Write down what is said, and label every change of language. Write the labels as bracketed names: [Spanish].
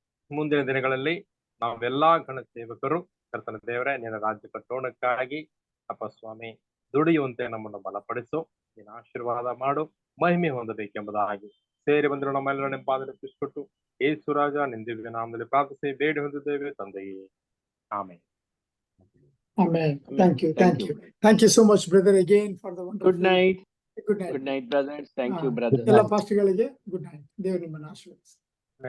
[Kannada] ಮುಂದಿನ ದಿನಗಳಲ್ಲಿ ನಾವೆಲ್ಲಾ ಗಣ ಸೇವಕರು ಕರ್ತನ ದೇವರೇ ನಿನ್ನ ರಾಜ್ಯ ಕಟ್ಟೋಣಕ್ಕಾಗಿ ಅಪ್ಪ ಸ್ವಾಮಿ ದುಡಿಯುವಂತೆ ನಮ್ಮನ್ನು ಬಲಪಡಿಸು, ನಿನ್ನ ಆಶೀರ್ವಾದ ಮಾಡು, ಮಹಿಮೆ ಹೊಂದಬೇಕೆಂಬುದಾಗಿ ಸೇರಿ ಬಂದಿರೋ ನಮ್ಮೆಲ್ಲರ ನಿಮ್ಮ ಪಾದದಲ್ಲಿ ತಿಳಿಸಿಕೊಟ್ಟು ಯೇಸು ರಾಜ ನಿನ್ನ ದಿವ್ಯ ನಾಮದಲ್ಲಿ ಪ್ರಾರ್ಥಿಸಿ ಬೇಡಿ ಹೊಂದಿದ್ದೇವೆ ತಂದೆಯೇ, amen. [English] Amen. Thank you. Thank you. Thank you so much, brother, again for the wonderful. Good night. Good night. Good night, brothers. Thank you, Ah, brothers. [Kannada] ಎಲ್ಲ ಪಾಸ್ಟ್ಗಳಿಗೆ ಗುಡ್ ನೈಟ್. ದೇವರು ನಿಮ್ಮನ್ನು ಆಶೀರ್ವದಿಸಲಿ.